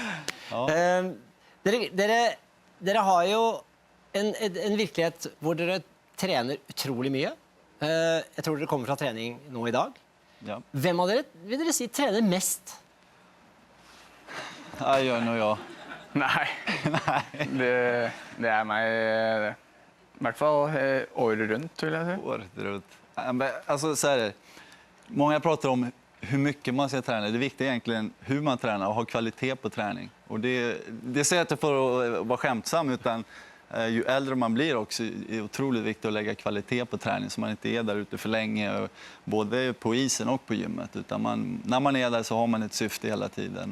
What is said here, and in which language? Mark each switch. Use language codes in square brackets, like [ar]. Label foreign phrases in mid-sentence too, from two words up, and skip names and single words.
[no] Ja. Dere har jo en virkelighet hvor dere trener utrolig mye. Jeg tror dere kommer fra trening nå I dag. Ja. Hvem av dere vil dere si trener mest? Jeg gjør noe, ja. [sv] Nej, det mig [no] I hvert fall [sv] året runt vill jag säga. Året runt. Alltså så här, många pratar om hur mycket man ska träna. Det viktiga är egentligen hur man tränar och ha kvalitet på träning. Och det säger jag inte för att vara skämtsam, utan ju äldre man blir också är det otroligt viktigt att lägga kvalitet på träning så man inte är där ute för länge, både på isen och på gymmet, utan när man är där så har man ett syfte hela tiden.